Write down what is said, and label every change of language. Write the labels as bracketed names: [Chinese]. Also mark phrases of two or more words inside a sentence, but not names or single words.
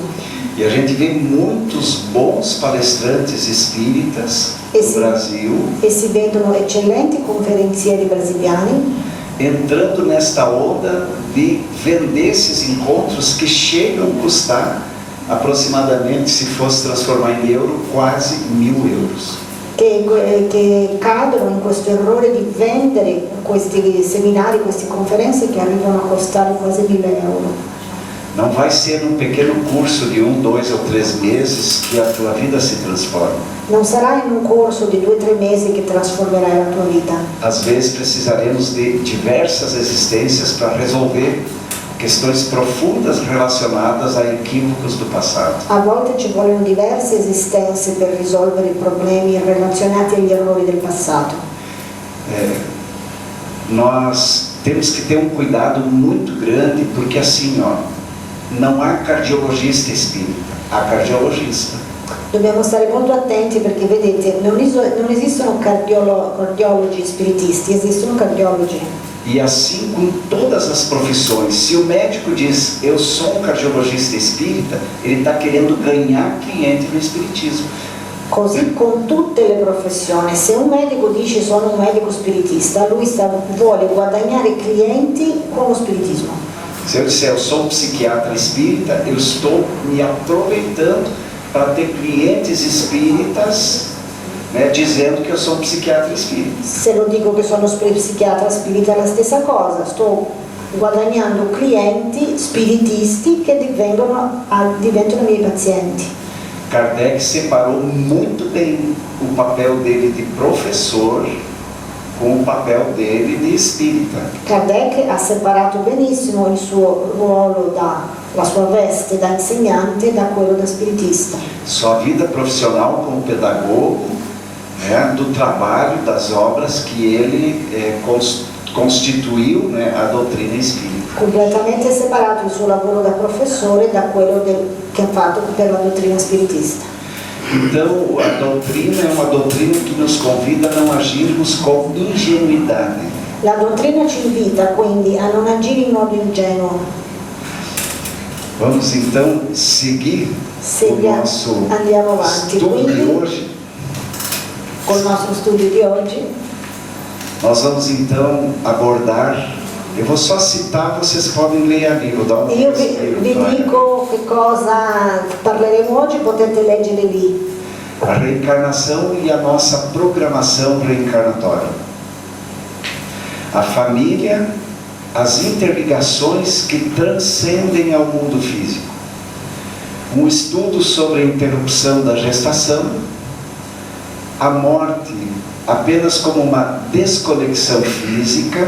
[Portuguese] E a gente vê muitos bons palestrantes espíritas no Brasil [Italian] E si vedono eccellenti conferenzieri brasiliani [Portuguese] entrando nesta onda de vender esses encontros que chegam a custar aproximadamente, se fosse transformar em euro, quase 1.000 euros. [Italian] che cadono in questo errore di vendere questi seminari, queste conferenze che arrivano a costare quasi 1.000 euro. [Portuguese] Não vai ser num pequeno curso de 1, 2 ou 3 meses que a tua vida se transforma. [Italian] Non sarà in un corso di 2 o 3 mesi che trasformerai la tua vita. [Portuguese] Às vezes precisaremos de diversas existências para resolver questões profundas relacionadas a equívocos do passado. [Italian] A volte ci vogliono diverse esistenze per risolvere i problemi relazionati agli errori del passato. [Portuguese] Nós temos que ter um cuidado muito grande, porque assim, não há cardiologista espírita, há cardiologista. [Italian] Dobbiamo stare molto attenti perché vedete, non esistono cardiologi spiritisti, esistono cardiologi. [Portuguese] E assim com todas as profissões, se o médico diz, eu sou um cardiologista espírita, ele está querendo ganhar cliente no espiritismo. [Italian] Così con tutte le professioni, se un medico dice sono un medico spiritista, lui vuole guadagnare clienti con lo spiritismo. [Portuguese] Se eu disser eu sou um psiquiatra espírita, eu estou me aproveitando para ter clientes espíritas, dizendo [Italian] che io sono un psichiatra spirita. Se lo dico che sono psichiatra spirita è la stessa cosa, sto guadagnando clienti spiritisti che diventano miei pazienti. [Portuguese] Kardec separou muito bem o papel dele de professor com o papel dele de espírita. [Italian] Kardec ha separato benissimo il suo ruolo la sua veste da insegnante da quello da spiritista. [Portuguese] Sua vida profissional como pedagogo, do trabalho, das obras que ele constituiu, a doutrina espírita. [Italian] Completamente separato il suo lavoro da professore da quello che ha fatto per la dottrina spiritista. [Portuguese] Então, a doutrina é uma doutrina que nos convida a não agirmos com ingenuidade. [Italian] La dottrina ci invita quindi a non agire in modo ingenuo. [Portuguese] Vamos então seguir o nosso estudo de hoje. Com o nosso [Italian] studio di oggi. [Portuguese] Nós vamos então abordar, eu vou só citar, vocês podem ler ali, vou dar um [Italian] Io vi dico che cosa parleremo oggi, potete leggere lì. [Portuguese] A reencarnação e a nossa programação reencarnatória. A família, as interligações que transcendem ao mundo físico. Um estudo sobre a interrupção da gestação, a morte apenas como uma desconexão física.